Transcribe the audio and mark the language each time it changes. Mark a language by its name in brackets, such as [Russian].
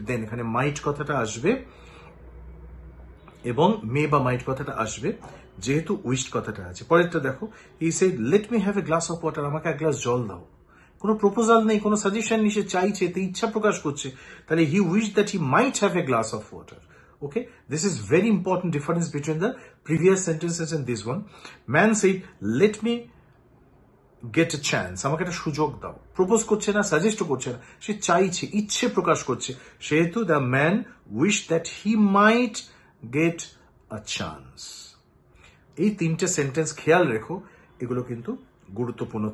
[Bangla] দেন এখানে মাইট কথাটা আসবে এবং মে বা মাইট কথাটা আসবে যেহেতু উইশড কথাটা আছে। পরেরটা দেখো, [English] He said let me have a glass of water. [Bangla] আমাকে এক গ্লাস জল দাও। কোনো প্রপোজাল নেই, কোনো সাজেশন নেই, সে চাইছে, তো ইচ্ছা প্রকাশ করছে। [English] তাহলে he wish that he might have a glass of water. Okay, this is very important difference between the previous sentences and this one. Man said, let me get a chance. [Bangla] আমাকে একটা সুযোগ দাও। প্রপোজ করছে না, suggest করছে না, সে চাইছে, ইচ্ছে প্রকাশ করছে। [English] সেহেতু the man wished that he might get a chance. [Bangla] এই তিনটে সেন্টেন্স খেয়াল রেখো, এগুলো কিন্তু গুরুত্বপূর্ণ।